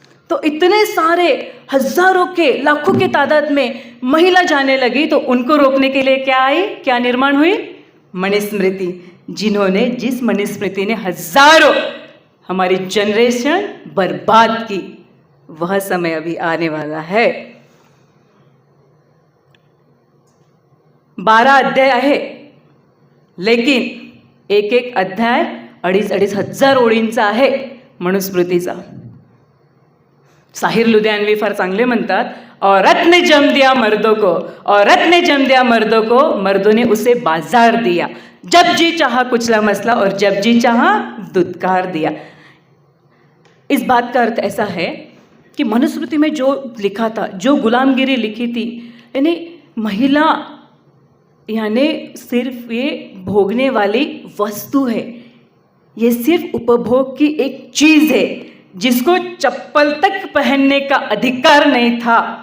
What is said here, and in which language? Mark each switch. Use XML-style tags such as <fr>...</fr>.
<hi>तो इतने सारे हजारों के, लाखों के तादाद में महिला जाने लगी, तो उनको रोकने के लिए क्या आई, क्या निर्माण हुई? मनुस्मृति। जिस मनुस्मृति ने हजारों हमारी जनरेशन बर्बाद की, वह समय अभी आने वाला है।</hi> <mr>12 अध्याय आहे, लेकिन एक एक अध्याय 2,500 हजार ओळींचा आहे मनुस्मृतीचा।</mr> <hi>साहिर लुधियानवी</hi> <mr>फार चांगले म्हणतात,</mr> <hi>औरत ने जम दिया मर्दों को, औरत ने जम दिया मर्दों को, मर्दों ने उसे बाजार दिया, जब जी चाहा कुचला मसला और जब जी चाहा दुत्कार दिया। इस बात का अर्थ ऐसा है कि मनुस्मृति में जो लिखा था, जो गुलामगिरी लिखी थी, यानी महिला यानी सिर्फ ये भोगने वाली वस्तु है, ये सिर्फ उपभोग की एक चीज है जिसको चप्पल तक पहनने का अधिकार नहीं था।</hi>